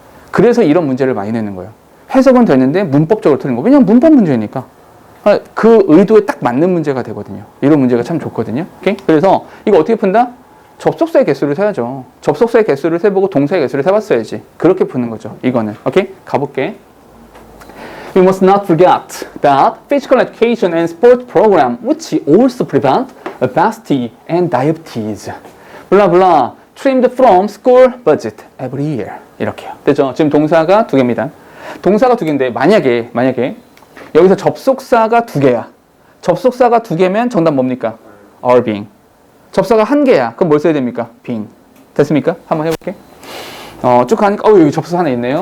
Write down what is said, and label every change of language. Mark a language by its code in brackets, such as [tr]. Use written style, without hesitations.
[ko] 그래서 이런 문제를 많이 내는 거예요. 해석은 되는데 문법적으로 틀린 거. 왜냐면 문법 문제니까. 그 의도에 딱 맞는 문제가 되거든요. 이런 문제가 참 좋거든요. 오케이? 그래서 이거 어떻게 푼다? 접속사의 개수를 세야죠. 접속사의 개수를 세보고 동사의 개수를 세봤어야지. 그렇게 푸는 거죠. 이거는. 오케이? 가볼게. [en] We must not forget that physical education and sport program which also prevent obesity and diabetes. [ko] 블라 블라 [en] trimmed from school budget every year. [ko] 이렇게요. 됐죠? 지금 동사가 두 개입니다. 동사가 두 개인데 만약에 여기서 접속사가 두 개야. 접속사가 두 개면 정답 뭡니까? [en] are being. [ko] 접사가 한 개야. 그럼 뭘 써야 됩니까? being. 됐습니까? 한번 해볼게. 쭉 가니까 여기 접수 하나 있네요.